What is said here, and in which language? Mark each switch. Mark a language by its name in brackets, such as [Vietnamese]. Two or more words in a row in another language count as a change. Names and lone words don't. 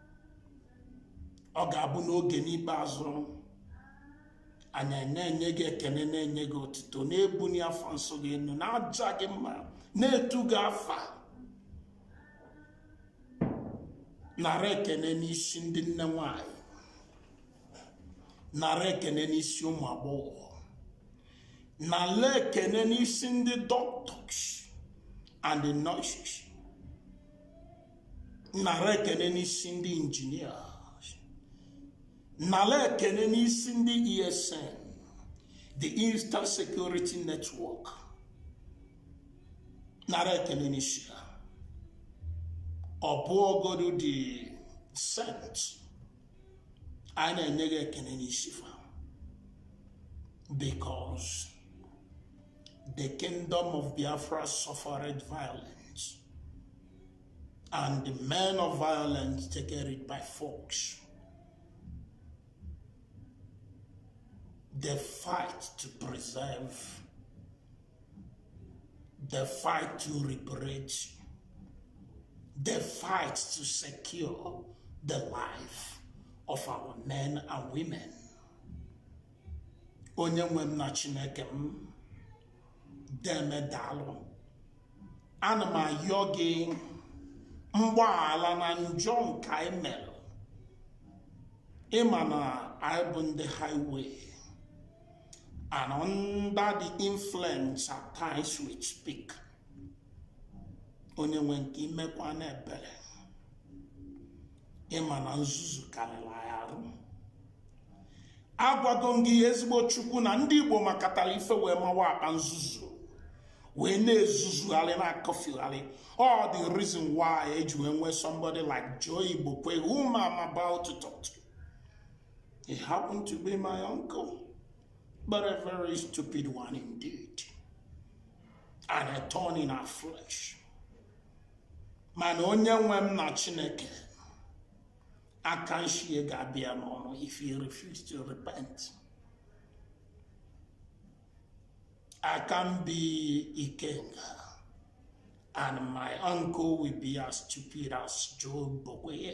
[Igbo] Ọ ga-abụ n'oge n'ikpeazụ anyị na-enye gị ekene, na-enye gị otuto, na-ebuni afa nsọ gị enu, na-aja gị mma, na-etu gị afa. Nara ekene n'isi ndị nne nwanyị, nara ekene n'isi ụmụ agbọghọ, nara ekene n'isi ndị [English] doctors and the nurses, [Igbo] nara ekene n'isi ndị engineers, nara ekene n'isi ndị ESN, [English] the Eastern Security Network, [Igbo] nara ekene n'isi ha. Ọ bụ ogodu dị sent, a na-enye gị ekene n'isi fa, [English] because the kingdom of Biafra suffered violence, and the men of violence take it by force. The fight to preserve, the fight to liberate, the fight to secure the life of our men and women. [Igbo] Onye nwe m na Chineke m, deme daalụ. Ana m ayọ gị mgbaghara na njọ nke anyị mere. Ịma na anyị bụ ndị highway, [English] and under the influence at times we speak. [Igbo] Onye nwe nke imekwa na ebere. Ịma na nzuzu karịrị anyị arụ. Agwago m gị ezigbo Chukwu na ndị Igbo makatara ife wee mawa akpa nzuzu, wee na-ezuzugharị na-akọfigharị. [English] All the reason why [Igbo] eji wee nwee [English] somebody like Igbokwe, whom I'm about to talk to. He happened to be my uncle, but a very stupid one indeed, and a thorn in our flesh. Man, [Igbo] onye nwe m na Chineke, [English] I can't share Gabia no if he refuses to repent. I can be Ikenga, and my uncle will be as stupid as Igbokwe.